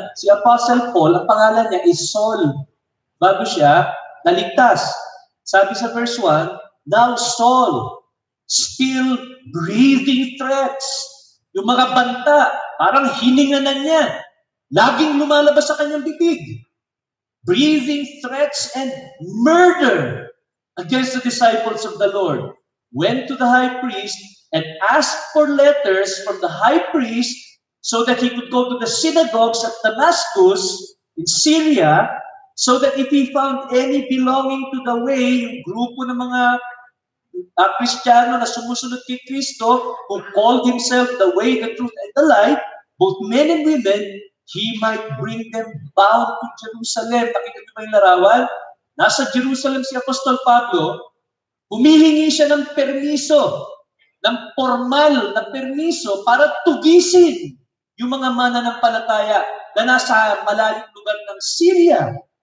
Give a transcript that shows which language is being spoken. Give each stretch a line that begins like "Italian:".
Filipino: Si Apostle Paul, ang pangalan niya is Saul. Bago siya naligtas. Sabi sa verse 1,
English: now Saul, still breathing threats.
Filipino: Yung mga banta, parang hininga na niya. Laging lumalabas sa kanyang bibig.
English: Breathing threats and murder against the disciples of the Lord. Went to the high priest and asked for letters from the high priest so that he could go to the synagogues at Damascus in Syria, so that if he found any belonging to the way,
Filipino: yung grupo ng mga Kristiyano na sumusunod kay Kristo,
English: who called himself the way, the truth, and the life, both men and women, he might bring them bound to Jerusalem.
Filipino: Pakita niyo ba yung larawan? Nasa Jerusalem si Apostol Pablo, humihingi siya ng permiso, ng formal na permiso para tugisin yung mga mananampalataya na nasa malalim lugar ng Syria.